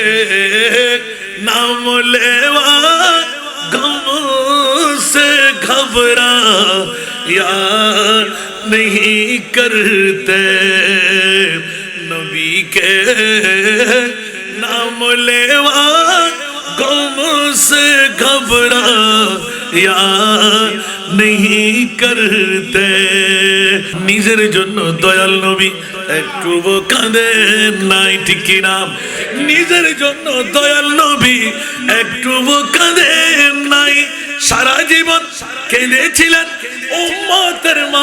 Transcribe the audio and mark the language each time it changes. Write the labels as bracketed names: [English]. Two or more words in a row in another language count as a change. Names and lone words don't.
[Urdu] نام لیوا غم سے گھبرا یا نہیں کرتے نبی کے نام لیوا غم سے گھبرا یا نہیں کرتے [Bangla] নিজের জন্য দয়াল নবী একটুও কাঁদেন নাই ঠিক না নিজের জন্য দয়াল নবী একটুও কাঁদেন নাই সারা জীবন কেঁদেছিলেন উম্মতের